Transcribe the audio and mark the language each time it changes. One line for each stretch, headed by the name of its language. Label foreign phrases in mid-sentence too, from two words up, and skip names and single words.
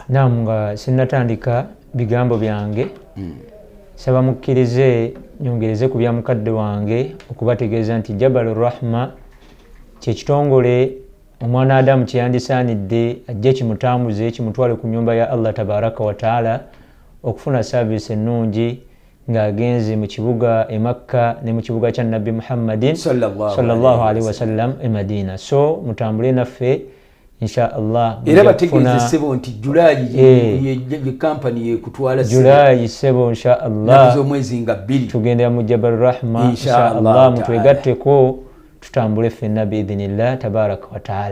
Ganda: Naam, nga sinnatandika bigambo byange saba mukkirize nyongereze ku bya mukadde wange okubategeeza nti Jabal Rahma kyekitongole omwana Adamu kyeyandisaanidde ajje kimutambuze kimutwale ku nyumba ya Allah
Arabic: تبارك وتعالى
Ganda: okufuna service ennungi ng'agenze mu kibuga e Makka ne mu kibuga kya Nabbi Muhammadin
Arabic: صلى الله عليه وسلم
Ganda: e Madina. So mutambule naffe
Arabic: إن شاء الله.
Ganda: Era bategeeze sebo nti Julaayi ye company ekutwala Julaayi sebo
Arabic: إن شاء الله
Ganda: nazo mwezi nga 2 tugendera mu Jabal Rahma
Arabic: إن شاء الله
Ganda: mutwegatteko tutambule ffenna
Arabic: بإذن الله تبارك وتعالى.